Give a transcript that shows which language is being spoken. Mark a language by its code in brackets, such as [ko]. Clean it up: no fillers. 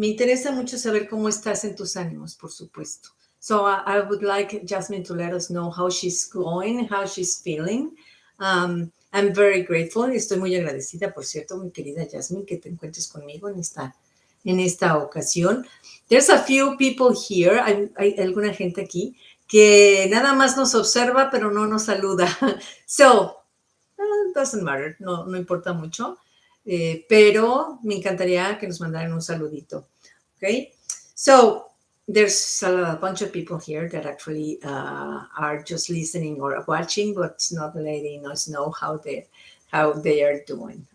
[es] Me interesa mucho saber cómo estás en tus ánimos, por supuesto. [en] So I would like Jasmine to let us know how she's going, how she's feeling. I'm very grateful. [es] Estoy muy agradecida, por cierto, mi querida Jasmine, que te encuentres conmigo en esta ocasión. [en] There's a few people here. [es] Hay alguna gente aquí que nada más nos observa, pero no nos saluda. [en] So, doesn't matter, [es] no importa mucho. Pero me encantaría que nos mandaran un saludito. [en] Okay, so there's a bunch of people here that actually are just listening or watching, but not letting us know how they are doing.